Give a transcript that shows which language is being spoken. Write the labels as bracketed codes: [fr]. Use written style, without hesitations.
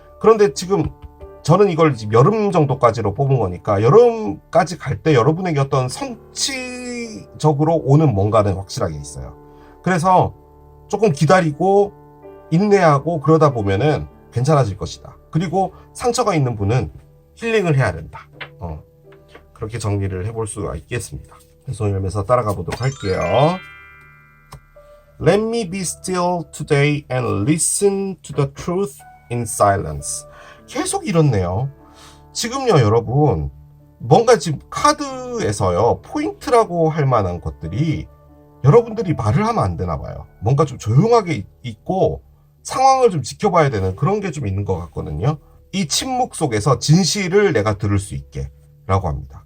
[ko] 그런데 지금 저는 이걸 지금 여름 정도까지로 뽑은 거니까 여름까지 갈 때 여러분에게 어떤 성취적으로 오는 뭔가는 확실하게 있어요. 그래서 조금 기다리고 인내하고 그러다 보면은 괜찮아질 것이다. 그리고 상처가 있는 분은 힐링을 해야 된다. 그렇게 정리를 해볼 수가 있겠습니다. 손 열면서 따라가 보도록 할게요. [en] Let me be still today and listen to the truth in silence. [ko] 계속 이렇네요. 지금요, 여러분, 뭔가 지금 카드에서요, 포인트라고 할 만한 것들이 여러분들이 말을 하면 안 되나 봐요. 뭔가 좀 조용하게 있고 상황을 좀 지켜봐야 되는 그런 게 좀 있는 것 같거든요. 이 침묵 속에서 진실을 내가 들을 수 있게 라고 합니다.